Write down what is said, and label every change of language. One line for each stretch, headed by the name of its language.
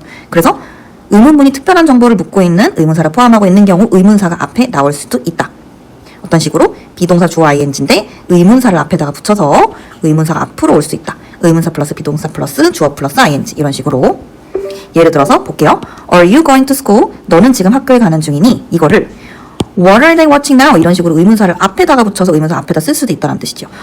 Korean: 그래서 의문문이 특별한 정보를 묻고 있는 의문사를 포함하고 있는 경우 의문사가 앞에 나올 수도 있다. 어떤 식으로 비동사 주어 ing인데 의문사를 앞에다가 붙여서 의문사가 앞으로 올 수 있다. 의문사 플러스 비동사 플러스 주어 플러스 ing 이런 식으로. 예를 들어서 볼게요.
English: Are you going to school?
Korean: 너는 지금 학교에 가는 중이니? 이거를
English: What are they watching now?
Korean: 이런 식으로 의문사를 앞에다가 붙여서 의문사 앞에다 쓸 수도 있다는 뜻이죠.